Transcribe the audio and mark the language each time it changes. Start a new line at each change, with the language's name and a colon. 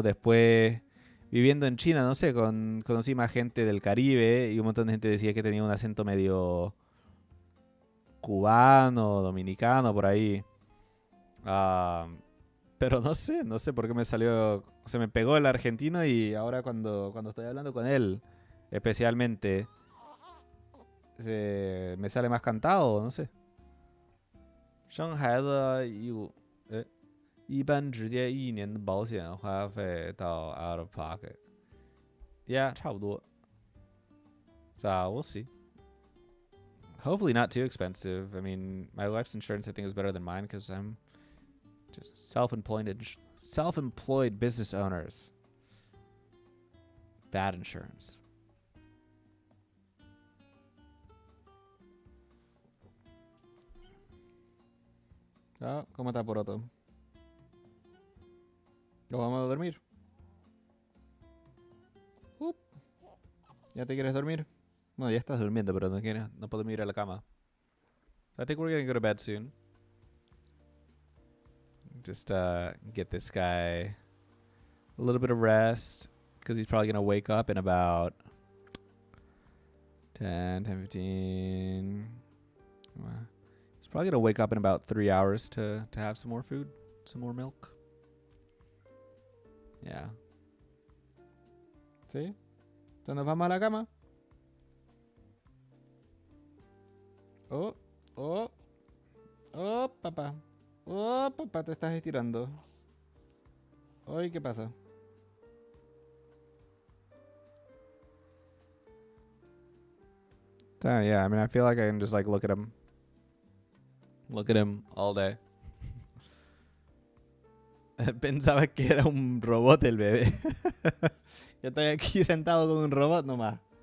Spanish: Después, viviendo en China, no sé, conocí más gente del Caribe y un montón de gente decía que tenía un acento medio cubano, dominicano, por ahí. Pero no sé por qué me salió, se me pegó el argentino y ahora cuando estoy hablando con él, especialmente, me sale más cantado, no sé.
Chinese: 生孩子一般直接1年的保险花费到
English: out of pocket. Yeah,
Chinese: 差不多.
English: So we'll see. Hopefully not too expensive. I mean, my wife's insurance I think is better than mine because I'm just self-employed business owners. Bad insurance.
Spanish: ¿Cómo está Poroto? ¿Lo vamos a dormir? ¿Ya te quieres dormir? Bueno, ya estás durmiendo, pero no podemos ir a la cama.
English: So I think we're gonna go to bed soon. Just get this guy a little bit of rest, because he's probably gonna wake up in about 10, 15... He's probably gonna wake up in about 3 hours to have some more food, some more milk.
Spanish: Yeah. ¿Sí? Entonces nos vamos a la cama. Oh, papá. Oh, papá, te estás estirando. Ay, ¿qué pasa?
English: Yeah, I mean, I feel like I can just like look at him all day.
Spanish: Pensaba que era un robot el bebé. Yo estoy aquí sentado con un robot nomás.